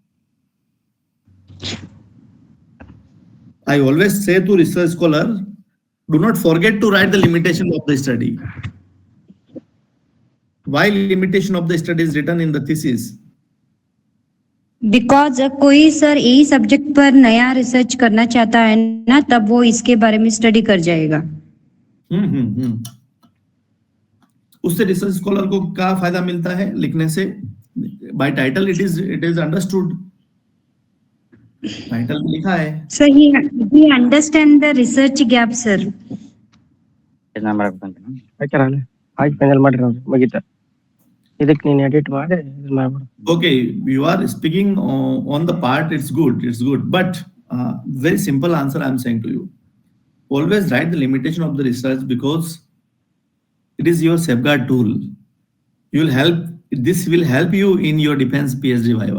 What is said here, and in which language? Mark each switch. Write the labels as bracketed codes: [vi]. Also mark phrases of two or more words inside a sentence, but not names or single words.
[en] I always say to research scholar, do not forget to write the limitation of the study. Why limitation of the study is written in the thesis? [hi] बिकॉज कोई सर यही सब्जेक्ट पर नया रिसर्च करना चाहता है ना, तब वो इसके बारे में स्टडी कर जाएगा. उससे [en] research scholar [hi] को क्या फायदा मिलता है लिखने से? [en] By title it is understood. [hi] टाइटल में लिखा है. [en] Sir he understand the research gap sir. [kn] ಆಯ್ತು ಫೈನಲ್ ಮಾಡ್ರಿ ಅವ್ರು ಮುಗೀತ. ಇದಕ್ಕೆ ನೀನು ಎಡಿಟ್ ಮಾಡಿ ಇದು ಮಾಡ್ಬಿಡು. [en] Okay, you are speaking on the part. It's good, but very simple answer I'm saying to you. Always write the limitation of the research, because it is your safeguard tool. This will help you in your defense PhD viva.